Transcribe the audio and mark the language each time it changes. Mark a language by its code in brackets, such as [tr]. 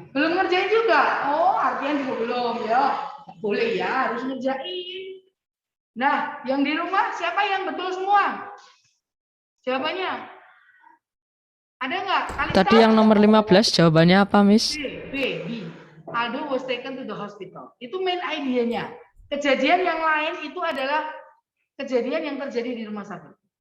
[id] Belum ngerjain juga. Oh, artinya juga belum ya. Boleh ya, harus ngerjain. Nah, yang di rumah siapa yang betul semua? Jawabannya? Ada nggak? Tadi yang nomor 15 jawabannya apa, Miss? B. [en] Aldo was taken to the hospital. [id] Itu main idenya. Kejadian yang lain itu adalah kejadian yang terjadi di rumah sakit.